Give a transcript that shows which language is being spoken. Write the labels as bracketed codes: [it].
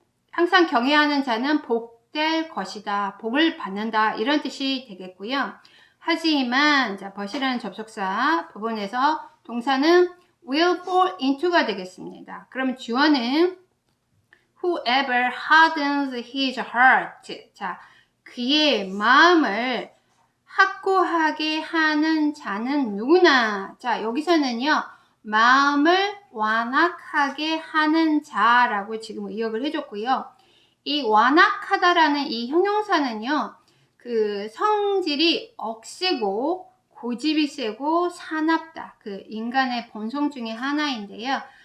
[ko] 항상 경외하는 자는 복될 것이다. 복을 받는다. 이런 뜻이 되겠고요. 하지만, but이라는 접속사 부분에서 동사는 [en] will fall into [ko] 가 되겠습니다. 그럼 주어는 [en] whoever hardens his heart. [ko] 자, 그의 마음을 확고하게 하는 자는 누구나. 자, 여기서는요, 마음을 완악하게 하는 자라고 지금 의역을 해줬고요. 이 완악하다라는 이 형용사는요, 그 성질이 억세고 고집이 세고 사납다, 그 인간의 본성 중에 하나인데요.